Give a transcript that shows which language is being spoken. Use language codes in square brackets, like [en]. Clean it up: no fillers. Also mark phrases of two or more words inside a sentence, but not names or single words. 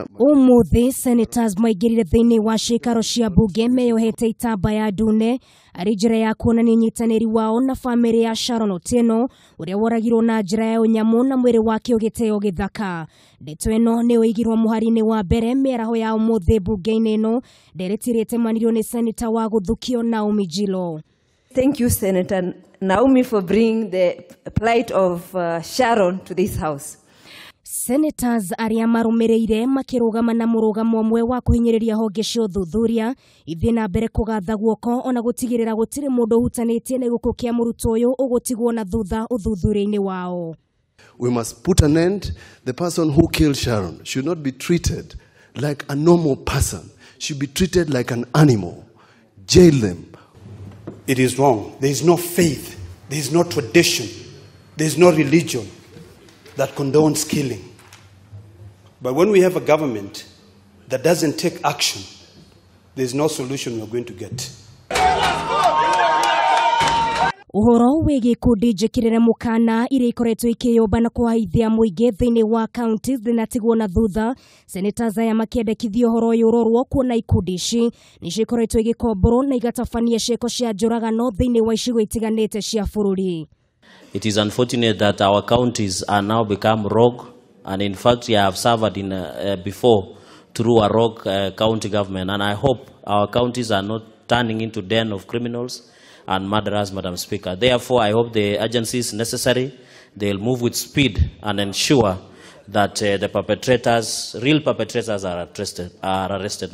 [ki] Umuthi senators maigirire thiini wa cikaro cia bunge meyohete itambaya ndune ari njira ya kuonania nyitaniri wao na family ya Sharon Otieno uria woragirwo na njira ya unyamu na mwiri wake ugiteo githaka. Ndeto ino ni oigirwo muhari-ini wa mbere miaraho ya umuthi bunge-ini ino nderetirite manirio ni senator wa guthukio Naomi Jilo. [en] Thank you, Senator Naomi, for bringing the plight of Sharon to this house. [ki] Senators aria marumireire makirugama na murugamo mwe wa kuhinyiriria honge cio thuthuria ithi na mbere kugatha guoko ona gutigirira gutire mundu hutanitie na guko kia murutwo uyu ugutigwo na thutha uthuthuria-ini wao. [en] We must put an end. The person who killed Sharon should not be treated like a normal person. Should be treated like an animal. Jail them. It is wrong. There is no faith. There is no tradition. There is no religion that condones killing. But when we have a government that doesn't take action, there is no solution we're going to get. [ki] Uhoro wegi kundi njikirire mukana iria ikoretwo ikiyomba na kuhaithia muingi thiini wa counties thinatigwo na thutha. Senators aya makiendekithia uhoro uyu urorwo kuona ikundi ici nicikoretwo igikomborwo na igatabania ciiko cia njuragano thiini wa icigo itiganite cia bururi. [en] It is unfortunate that our counties are now become rogue, and in fact, we have suffered in before through a rogue county government, and I hope our counties are not turning into den of criminals and murderers, Madam Speaker. Therefore, I hope the agencies necessary, they'll move with speed and ensure that the perpetrators, real perpetrators, are arrested.